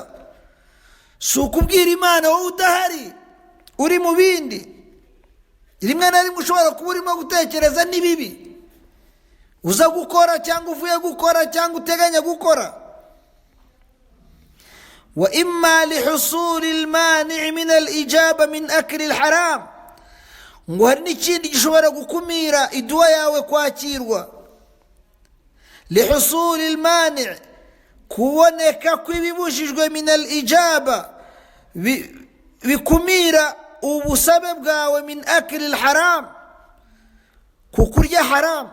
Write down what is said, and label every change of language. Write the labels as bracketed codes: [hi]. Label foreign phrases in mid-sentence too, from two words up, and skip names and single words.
[rw] si ukubwira Imana wowe udahari uri mu bindi. rimwe na rimwe ushobora kuba urimo gutekereza n'ibibi uza gukora cyangwa uvuye gukora cyangwa uteganya gukora. [ar] وإما لحصول المانع من الإجابة من أكل الحرام, [rw] ngo hari n'ikindi gishobora gukumira iduwa yawe kwakirwa. [ar] لحصول المانع', [rw] kuboneka kw'ibibujijwe [ar] من الإجابة, [rw] bikumira ubusabe bwawe [ar] من أكل الحرام, [rw] kukurya haram.